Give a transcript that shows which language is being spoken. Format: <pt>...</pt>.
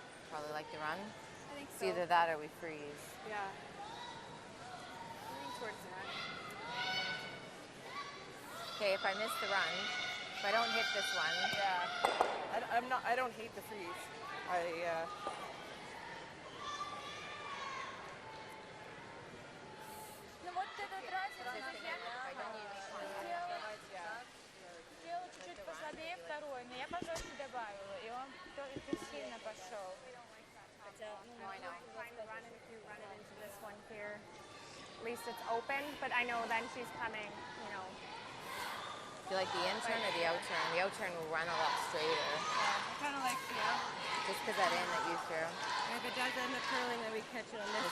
<en>Probably like the run. I think It's either that or we freeze. Yeah. Moving towards that. Okay, if I miss the run, if I don't hit this one. Yeah. I don't hate the freeze.</en> <ru>Ну вот этот разница, сделал чуть-чуть послабее второй, но я пожестче добавила, и он только сильно пошел.</ru> <en>No, I know. If you run it into this one here, at least it's open, but I know then she's coming, you know. Do you like the in turn or the out turn? The out turn will run a lot straighter. I kind of like, Just because that in that you threw. if it does end up curling, then we catch it on this</en>